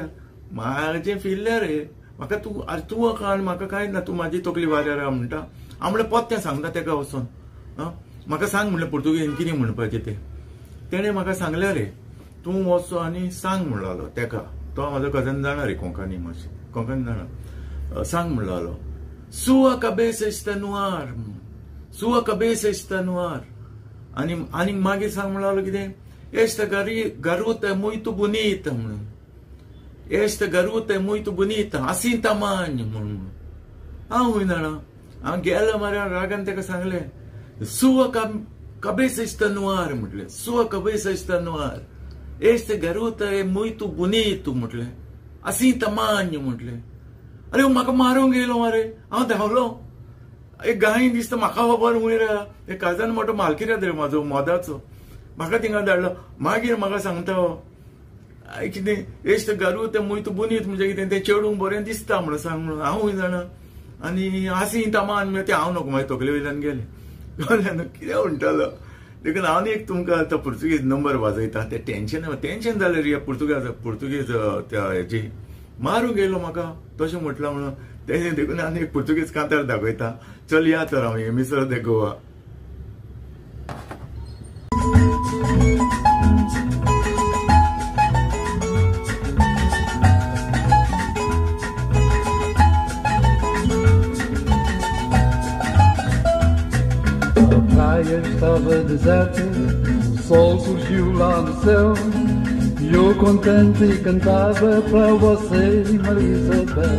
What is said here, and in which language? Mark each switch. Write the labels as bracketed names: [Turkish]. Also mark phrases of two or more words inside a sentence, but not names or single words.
[Konkani] म्हाजें फिरलें रे, म्हाका तूं कळना म्हाका कांयच ना, तू म्हाजी तकली वाऱ्यार आहा म्हणटा. हांव म्हणलें पोत्तें सांगता तेका वचोन, म्हाका सांग म्हणलें पुर्तुगेजीन कितें म्हणपाचें तें. तेणें म्हाका सांगलें रे, तूं वचो आनी सांग म्हणलो तेका. तो म्हाजो कजन जाणा रे कोंकणी, मातशें कोंकणी जाणा. सांग म्हणलो [Portuguese] सुआ cabeça está no ar, sua cabeça está no ar. [Konkani] आनी मागीर सांग म्हणलो कितें, [Portuguese] esta garota é muito bonita म्हणून, esta garota é muito bonita, assim tamanho म्हणून. [Konkani] हांव खंय जाणा, हांव गेलो मरे रागान तेका सांगलें [Portuguese] sua cabeça está no ar म्हटलें, sua cabeça está no ar, esta garota é muito bonito म्हटलें, assim tamanho म्हटलें. [Konkani] अरे म्हाका मारूंक गेलो मरे, हांव धांवलो, एक गाय दिसता म्हाका खबर वयर एक काजन मोठो मालकीर रे म्हाजो मोदाचो, म्हाका थिंगा धाडलो. मागीर म्हाका सांगता कितें [Portuguese] esta garota muito bonito [Konkani] म्हणजे कितें तें चेडूंक बरें दिसता म्हणून सांग म्हणून. हांव खंय जाणा, आनी [Portuguese] assim tamanho [Konkani] तें हांव नको म्हाज्या तकले वयल्यान गेलें. कितें म्हणटालो देखून हांव एक तुमकां आतां पुर्तुगेज नंबर वाजयता. तें टेन्शन जालें रे पुर्तुगेज त्या हेजी. मारूंक गेलो म्हाका तशें म्हटलां म्हणून. तेणें देखून आनी एक पुर्तुगेज कांतार दाखयता. चल या तर हांव एमिसर दे गोवा. [Portuguese] A praia estava deserta, o sol surgiu lá no céu, e eu contente cantava para você, Maria Isabel.